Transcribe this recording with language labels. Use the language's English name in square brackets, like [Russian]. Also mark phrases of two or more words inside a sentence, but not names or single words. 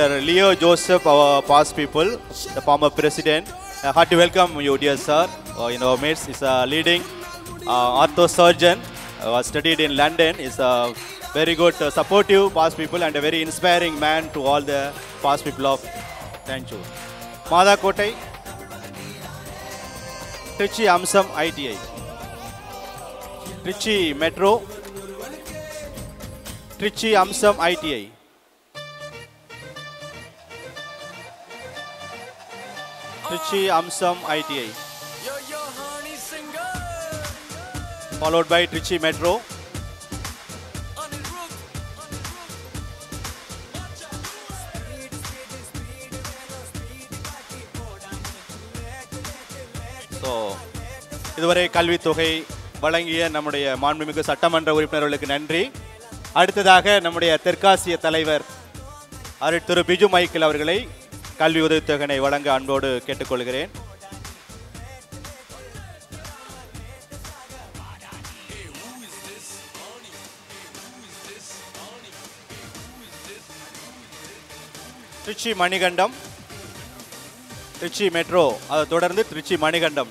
[English] Leo Joseph, our past people, the former president. Hearty welcome you, dear sir. In our midst is a leading ortho surgeon, studied in London. Is a very good, supportive past people and a very inspiring man to all the past people of. Thank you. Madha Kotai, Trichy Amsam ITI, Trichy Metro, Trichy Amsam ITI. Trichy Amsam ITI. Followed by Trichy Metro. So, [Tamil] இதுவரை கல்வித் தொகை வழங்கிய நம்முடைய மாண்புமிகு சட்டமன்ற உறுப்பினர்களுக்கு நன்றி. அடுத்ததாக நம்முடைய தெற்காசிய தலைவர் திரு பிஜு மைக்கேல் அவர்களை கல்வி உதவித்தொகை வழங்க அன்போடு கேட்டுக்கொள்கிறேன். திருச்சி மணிகண்டம், திருச்சி மெட்ரோ, அதை தொடர்ந்து திருச்சி மணிகண்டம்.